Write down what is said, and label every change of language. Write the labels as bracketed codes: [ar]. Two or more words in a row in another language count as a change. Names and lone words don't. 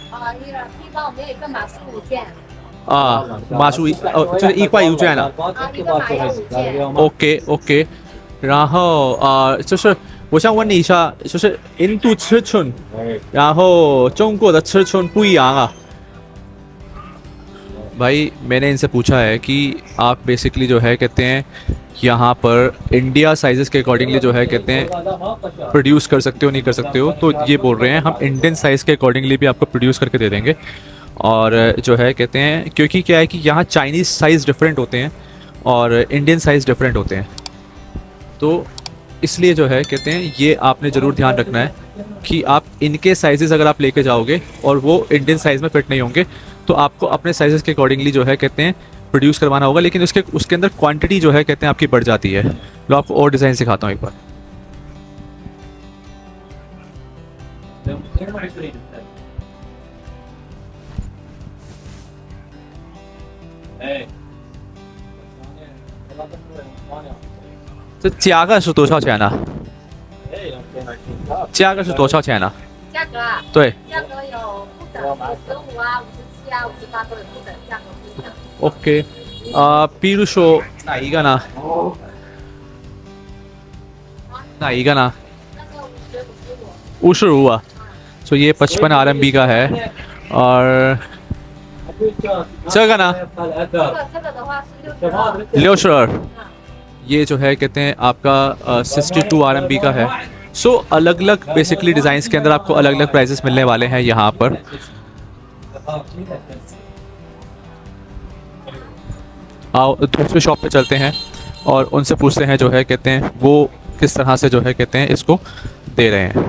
[zh] 批发我们有一个码是5件。码数就是1块1件了。一个码要5件。 OK，然后就是我想问你一下，就是印度尺寸，然后中国的尺寸不一样啊。 [hi] भाई मैंने इनसे पूछा है कि आप बेसिकली जो है कहते हैं यहाँ पर [en] India sizes [hi] के अकॉर्डिंगली जो है कहते हैं प्रोड्यूस कर सकते हो नहीं कर सकते हो, तो ये बोल रहे हैं हम [en] Indian size [hi] के अकॉर्डिंगली भी आपको प्रोड्यूस करके दे देंगे। और जो है कहते हैं क्योंकि क्या है कि यहाँ [en] Chinese size different [hi] होते हैं और [en] Indian size different [hi] होते हैं, तो इसलिए जो है कहते हैं ये आपने ज़रूर ध्यान रखना है कि आप इनके साइज़ेस अगर आप लेके जाओगे और वो [en] Indian size [hi] में फिट नहीं होंगे तो आपको अपने साइज़ेस के अकॉर्डिंगली जो है कहते हैं प्रोड्यूस करवाना होगा, लेकिन उसके अंदर क्वांटिटी जो है कहते हैं आपकी बढ़ जाती है। लो आपको और डिज़ाइन सिखाता हूँ एक बार। [zh] 这加个是多少钱呢？加个是多少钱呢？价格啊？对。价格有不等55啊、57啊、58都有不等，价格不一样。 OK，比如说哪一个呢？哪一个呢那个50、55。 [hi] 55啊，तो ये 55 RMB का है। और [zh] 这个呢这个的话是62。 [hi] 62，ये जो है कहते हैं आपका 62 RMB का है। सो अलग अलग बेसिकली डिज़ाइंस के अंदर आपको अलग अलग प्राइसेस मिलने वाले हैं यहाँ पर। आओ दूसरे शॉप पे चलते हैं और उनसे पूछते हैं जो है कहते हैं वो किस तरह से जो है कहते हैं इसको दे रहे हैं।